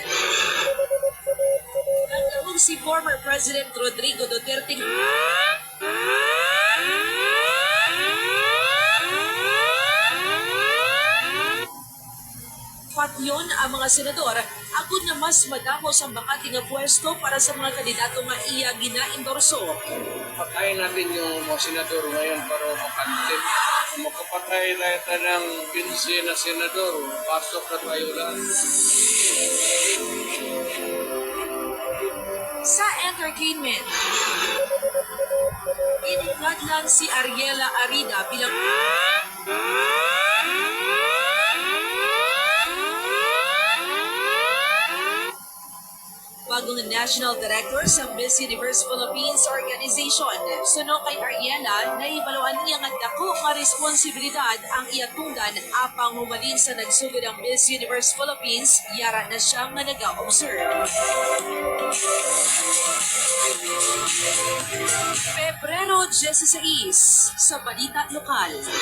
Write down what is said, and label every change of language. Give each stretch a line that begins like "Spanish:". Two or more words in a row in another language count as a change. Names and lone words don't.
Hiligaynon: Nagdahong si former President Rodrigo Duterte patyon ang mga senador agud na mas madamo sa bakante nga pwesto para sa mga kandidato nga iya gina-endorso.
Filipino: Patayin natin yung mga senador ngayon para makapatid. Kung makapatay na ito ng 15 na senador, pasok na tayo lang.
Hiligaynon: Sa entertainment, inungadlan si Ariela Arida bilang bagong National Director sa Miss Universe Philippines Organization. Suno kay Ariela, naibaluan niya nga dako nga responsibilidad ang iatungdan apang humalin sa nagsugod ang Miss Universe Philippines, yara na siya nga nag-observe. Pebrero 16, sa Balita Lokal.